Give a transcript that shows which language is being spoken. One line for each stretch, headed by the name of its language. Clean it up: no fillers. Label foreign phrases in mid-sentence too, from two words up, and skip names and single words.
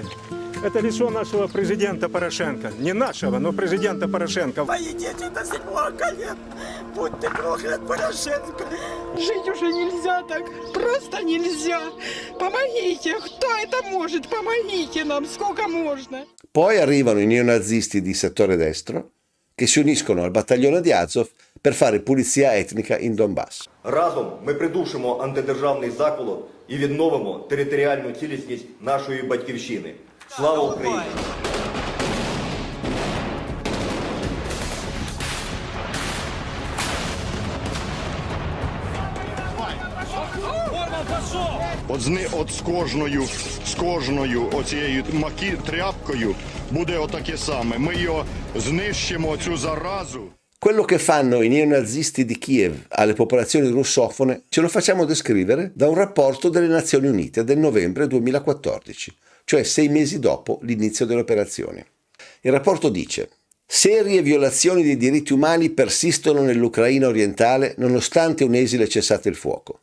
Russian: Это лицо нашего президента Порошенко. Не нашего, но президента Порошенко. Мои дети до 7 колен. Будь ты проклят, Порошенко. Жить уже нельзя так. Просто нельзя. Помогите. Кто это может? Помогите нам. Сколько можно?
Italian: Poi arrivano i neonazisti di settore destro che si uniscono al battaglione di Azov per fare pulizia etnica in Donbass.
Ukrainian: Разом ми придушимо антидержавний заколот і відновимо територіальну цілісність нашої батьківщини. Слава Україні! От з кожною оцією тряпкою буде отаке саме. Ми його знищимо, цю заразу.
Italian: Quello che fanno i neonazisti di Kiev alle popolazioni russofone ce lo facciamo descrivere da un rapporto delle Nazioni Unite del novembre 2014, cioè 6 mesi dopo l'inizio delle operazioni. Il rapporto dice: serie violazioni dei diritti umani persistono nell'Ucraina orientale nonostante un esile cessate il fuoco.